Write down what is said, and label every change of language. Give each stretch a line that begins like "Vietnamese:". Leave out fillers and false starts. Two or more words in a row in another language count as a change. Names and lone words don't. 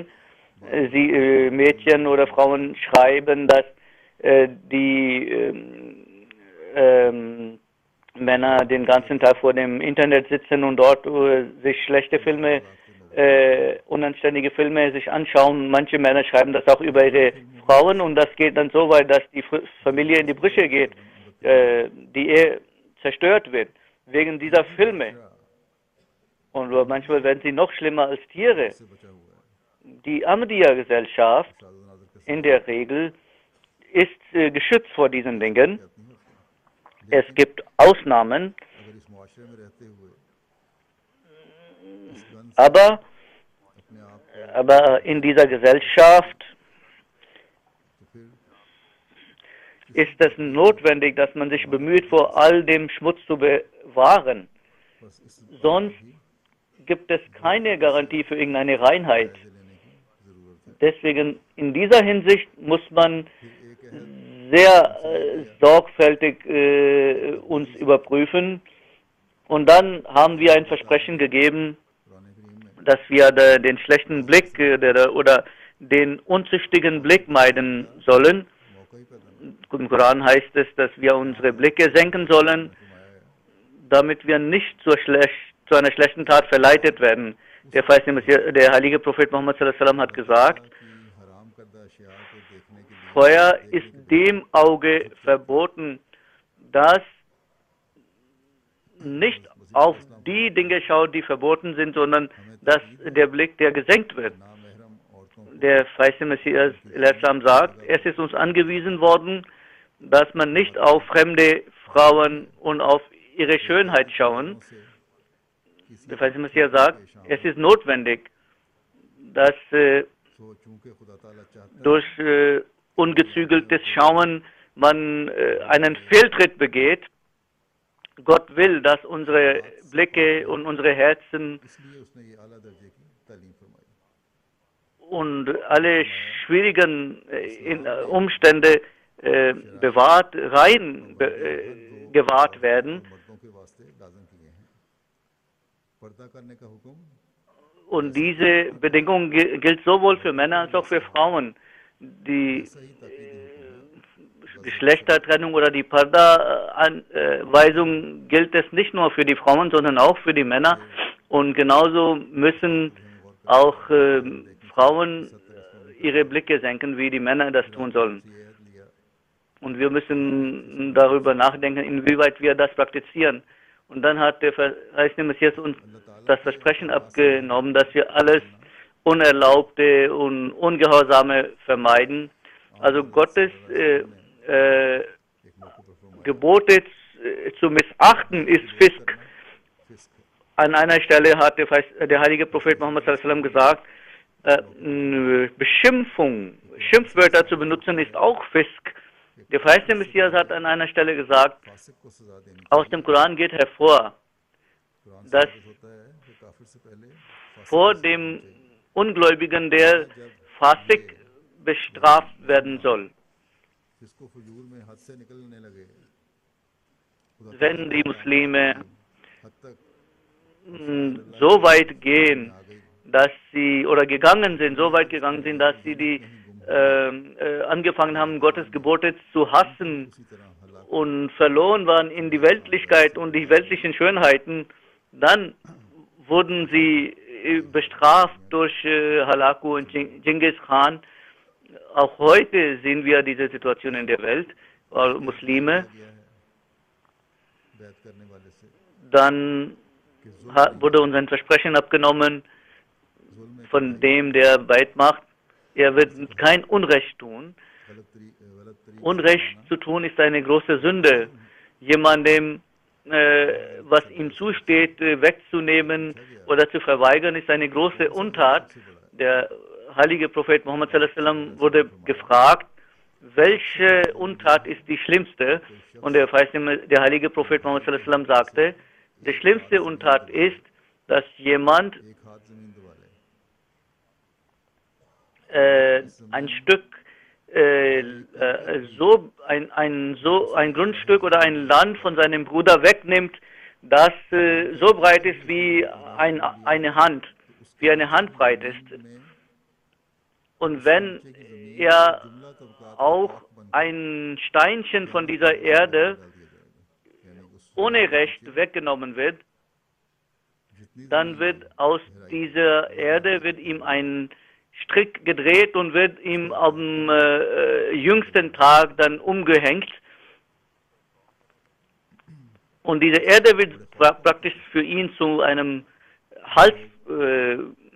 German: Mädchen oder Frauen schreiben, dass die Männer den ganzen Tag vor dem Internet sitzen und dort sich schlechte Filme, unanständige Filme sich anschauen. Manche Männer schreiben das auch über ihre Frauen und das geht dann so weit, dass die Familie in die Brüche geht, die Ehe zerstört wird wegen dieser Filme. Und manchmal werden sie noch schlimmer als Tiere.
Urdu: سے بچا ہوا ہے
German: Die Ahmadiyya-Gesellschaft
Urdu: سادھو نادر کے
German: in der Regel ist geschützt vor diesen Dingen. Es gibt Ausnahmen,
Urdu: اگر اس معاشرے میں رہتے ہوئے اس گن سے
German: aber,
Urdu: اپنے آپ
German: aber in dieser Gesellschaft
Urdu: تو پھر
German: ist es notwendig, dass man sich bemüht, vor all dem Schmutz zu bewahren.
Urdu: بس اس
German: Sonst gibt es keine Garantie für irgendeine Reinheit.
Urdu: جائزے لینے کی ضرورت ہے.
German: Deswegen in dieser Hinsicht muss man
Urdu: پھر ایک عہد
German: sehr sorgfältig uns überprüfen. Und dann haben wir ein Versprechen gegeben,
Urdu: قرآن کریم میں
German: dass wir den schlechten Blick oder den unzüchtigen Blick meiden sollen.
Urdu: موقع ہی پیدا نہیں
German: Im Koran heißt es, dass wir unsere Blicke senken sollen,
Urdu: فرمایا ہے.
German: damit wir nicht zu einer schlechten Tat verleitet werden. Der heilige Prophet Muhammad
Arabic: صلى الله عليه وسلم
German: hat gesagt,
Urdu: کہ حرام کردہ اشیا کو دیکھنے کے لیے
German: Feuer ist dem Auge verboten, das nicht auf die Dinge schaut, die verboten sind, sondern dass der Blick, der gesenkt wird.
Urdu: نامحرم عورتوں کو
German: Der feiste Messias Islam sagt, es ist uns angewiesen worden, dass man nicht auf fremde Frauen und auf ihre Schönheit schauen.
Urdu: سے کسی
German: Der feiste Messias sagt, es ist notwendig, dass
Urdu: سو چونکہ خدا تعالیٰ چاہتا ہے
German: durch ungezügeltes Schauen man einen Fehltritt begeht. Gott will, dass unsere Blicke und unsere Herzen
Urdu: اس لیے اس نے یہ اعلیٰ درجے کی تعلیم فرمائی.
German: und alle schwierigen Umstände bewahrt, gewahrt werden.
Urdu: مردوں کے واسطے لازم کیے ہیں. پردہ کرنے کا حکم
German: Und diese Bedingung gilt sowohl für Männer als auch für Frauen. Die
Urdu: صحیح تاکیدی
German: Geschlechtertrennung oder die Parda-Anweisung gilt es nicht nur für die Frauen, sondern auch für die Männer. Und genauso müssen auch Frauen ihre Blicke senken, wie die Männer das tun sollen.
Urdu: یہ لیا
German: Und wir müssen darüber nachdenken, inwieweit wir das praktizieren. Und dann hat der verheißene Messias uns das Versprechen abgenommen, dass wir alles Unerlaubte und Ungehorsame vermeiden. Also Gottes
Urdu: ایک موقعے پر فرمایا
German: Gebote zu missachten ist Fisk.
Urdu: फिस्क
German: An einer Stelle hat der heilige Prophet Muhammad
Arabic: صلى الله عليه وسلم
German: gesagt, Beschimpfung, Schimpfwörter zu benutzen ist auch Fisk. Der verheißene Messias hat an einer Stelle gesagt,
Urdu: فاسق کو سزا دینے
German: aus dem Koran geht hervor,
Urdu: قرآن سے
German: dass
Urdu: ثابت ہوتا ہے کہ کافر سے پہلے فاسق
German: vor dem Ungläubigen der Fasik bestraft werden soll.
Urdu: جس کو فجور میں حد سے نکلنے لگے خدا
German: Wenn die Muslime
Urdu: حد تک
German: so weit gehen,
Urdu: آ گئی
German: dass sie oder gegangen sind, so weit gegangen sind, dass sie angefangen haben, Gottes Gebote zu hassen
Urdu: اسی طرح ہلاک
German: und verloren waren in die Weltlichkeit und die weltlichen Schönheiten, dann wurden sie bestraft durch Halaku und Genghis Khan. Auch heute sehen wir diese Situation in der Welt, Muslime.
Urdu: گیا ہے بیعت کرنے والے سے
German: Dann
Urdu: کہ ظلم
German: wurde uns ein Versprechen abgenommen
Urdu: ظلم میں
German: von dem, der Beit macht. Er wird kein Unrecht tun.
Urdu: غلط طریقے
German: Unrecht zu tun ist eine große Sünde. Jemandem, was ihm zusteht, wegzunehmen oder zu verweigern, ist eine große Untat. Der heilige Prophet Muhammad
Arabic: صلى الله عليه وسلم
German: wurde gefragt, welche Untat ist die schlimmste? Und der heilige Prophet Muhammad
Arabic: صلى الله عليه وسلم
German: sagte, die schlimmste Untat ist, dass jemand
Urdu: ایک ہاتھ زمین دبا لے
German: ein Stück, ein Grundstück oder ein Land von seinem Bruder wegnimmt, das so breit ist wie eine Hand, wie eine Handbreit ist. Und wenn er
Urdu: جملہ طبقہ
German: auch ein Steinchen von dieser Erde
Urdu: یعنی اس
German: ohne Recht weggenommen wird,
Urdu: जितनी
German: dann wird aus dieser Erde wird ihm ein Strick gedreht und wird ihm am jüngsten Tag dann umgehängt. Und diese Erde wird praktisch für ihn zu einem Halsstrick werden.